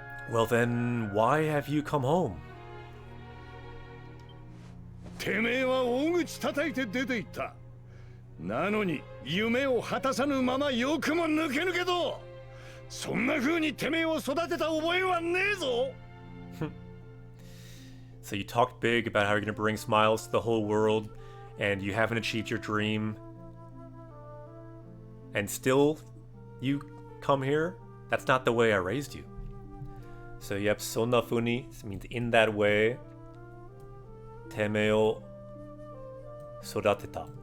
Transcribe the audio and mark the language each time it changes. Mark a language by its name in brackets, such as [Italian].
[English] Well then, why have you come home? [Japanese] てめえは大口叩いて出て行った。なのに夢を果たさぬままよくも抜け抜けと。そんな風にてめえを育てた覚えはねえぞ。 [English] So you talked big about how you're going to bring smiles to the whole world, and you haven't achieved your dream. And still, you come here? That's not the way I raised you. So yep, [Japanese] sonna funi [English] means in that way. [Japanese] Teme o sodateta.